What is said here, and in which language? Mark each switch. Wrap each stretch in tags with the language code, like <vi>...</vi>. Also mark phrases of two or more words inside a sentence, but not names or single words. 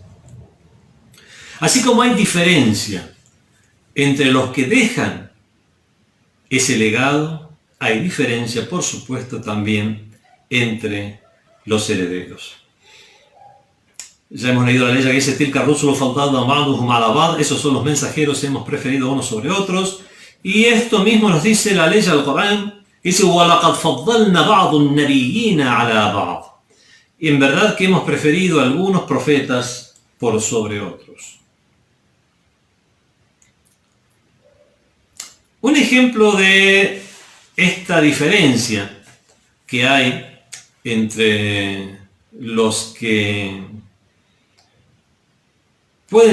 <es>Así como hay diferencia entre los que dejan ese legado, hay diferencia, por supuesto, también entre los herederos. Ya hemos leído la ley que dice</es> <ar>تلك الرسل فضلنا بعضهم على بعض,</ar> <es>esos son los mensajeros, hemos preferido unos sobre otros. Y esto mismo nos dice la ley del Corán, dice</es> <ar>وَلَقَدْ فَضَّلْنَا بَعْضُ النَّبِيِّينَ عَلَى بَعْضٍ.</ar> <es>Y en verdad que hemos preferido a algunos profetas por sobre otros. Un ejemplo de esta diferencia que hay entre los que pueden</es>